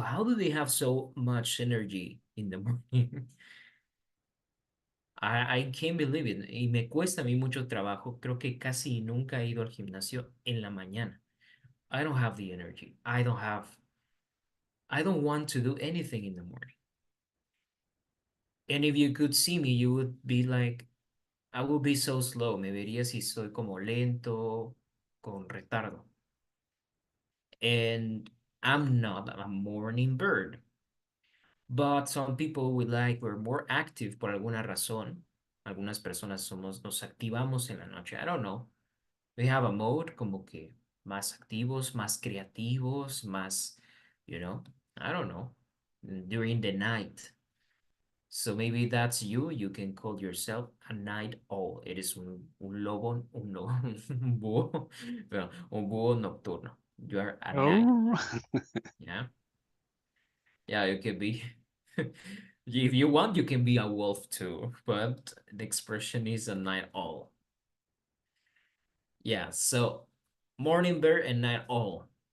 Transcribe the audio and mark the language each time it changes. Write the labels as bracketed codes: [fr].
[en] How do they have so much energy in the morning? I can't believe it. [es] Y me cuesta a mí mucho trabajo. Creo que casi nunca he ido al gimnasio en la mañana. [en] I don't have the energy. I don't want to do anything in the morning. And if you could see me, you would be like, I would be so slow. [es] Me vería si soy como lento, con retardo. [en] And I'm not a morning bird. But some people we're more active [es] por alguna razón. Algunas personas nos activamos en la noche. [en] I don't know. We have a mode [es] como que más activos, más creativos, más, [en] I don't know, during the night. So maybe that's you. You can call yourself a night owl. [es] Eres un lobo, un lobo, un búho, bueno, un búho nocturno. [en] You are a night, Oh, yeah? Yeah, you can be. If you want, you can be a wolf too, but the expression is a night owl. Yeah, so morning bird and night owl.